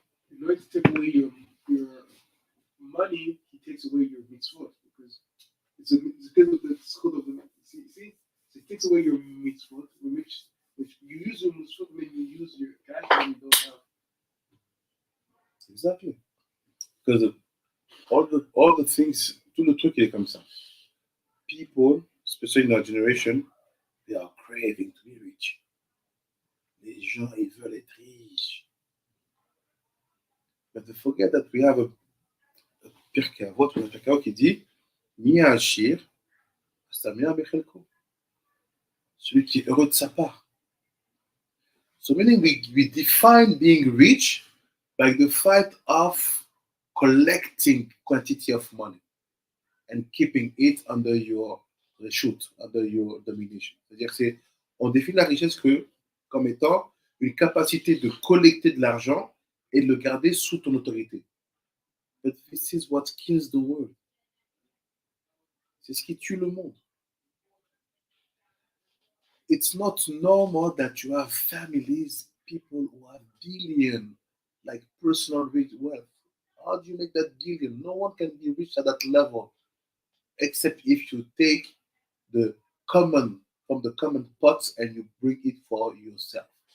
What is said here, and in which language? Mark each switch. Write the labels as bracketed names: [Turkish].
[English] In order to take away your money, he takes away your mitzvot because it's because of the schut of the see. So he takes away your mitzvot, which you use your mitzvot when you use your cash and you don't have. Exactly. Because all the things, [French] tout le truc il est comme ça. [English] People, especially in our generation, they are craving to be rich. [French] Les gens, ils veulent être riches. [English] But they forget that we have a Pirkei Avot, [French] un Pirkei Avot qui dit [Hebrew] Mi Ashir, Samir Bechelko. [French] Celui qui est heureux de sa part. [English] So meaning we define being rich by the fact of collecting quantity of money and keeping it under your reshut, under your domination. [French] C'est-à-dire que on définit la richesse comme étant une capacité de collecter de l'argent et de le garder sous ton autorité. [English] But this is what kills the world. [French] C'est ce qui tue le monde. [English] It's not normal that you have families, people who have billion, like personal rich wealth. How do you make that billion? No one can be rich at that level, except if you take the common from the common pots and you bring it for yourself.